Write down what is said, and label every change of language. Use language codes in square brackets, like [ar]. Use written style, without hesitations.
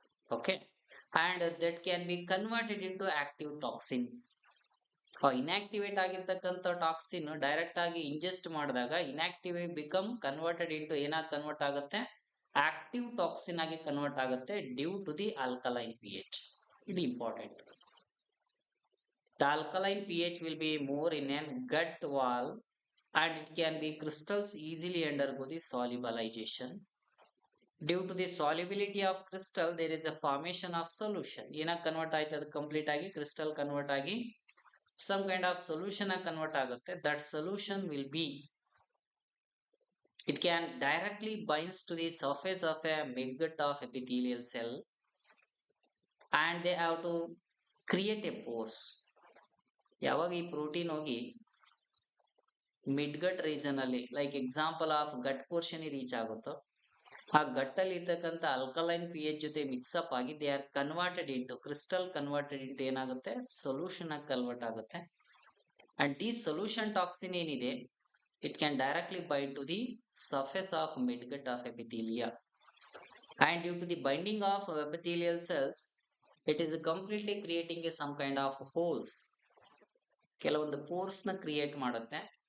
[en] Okay, and that can be converted into active toxin. [kn] ಇನ್ಆಕ್ಟಿವೇಟ್ ಆಗಿರ್ತಕ್ಕಂಥ toxin direct ಆಗಿ ingest ಮಾಡಿದಾಗ inactive become converted into ಏನಾಗಿ convert ಆಗುತ್ತೆ, active toxin ಆಗಿ convert ಆಗುತ್ತೆ due to the alkaline pH. ಇದು important. [en] The alkaline pH will be more in a gut wall, and it can be crystals easily undergo the solubilization. Due to the solubility of crystal, there is a formation of solution. [kn] ಏನಾಗಿ convert ಆಯ್ತು, ಅದು complete ಆಗಿ crystal convert ಆಗಿ [en] some kind of solution [kn] ಆಗಿ convert ಆಗುತ್ತೆ. [en] That solution will be, it can directly binds to the surface of a midgut of epithelial cell, and they have to create a pores. [kn] ಯಾವಾಗ ಈ protein ಹೋಗಿ mid ಗಟ್ region ಅಲ್ಲಿ like example of gut portion reach ಆಗುತ್ತೋ ಆ ಗಟ್ಟಲ್ಲಿ ಇರ್ತಕ್ಕಂಥ alkaline P H ಜೊತೆ mix-up ಆಗಿ [en] they are converted into [kn] crystal converted into ಏನಾಗುತ್ತೆ ಸೊಲ್ಯೂಷನ್ ಆಗಿ ಕನ್ವರ್ಟ್ ಆಗುತ್ತೆ. ಅಂಡ್ ಈ ಸೊಲ್ಯೂಷನ್ ಟಾಕ್ಸಿನ್ ಏನಿದೆ [en] it can directly bind to the surface of midgut of epithelia, and due to the binding of epithelial cells it is completely creating a some kind of holes, [kn] ಕೆಲವೊಂದು pores ನ create ಮಾಡುತ್ತೆ.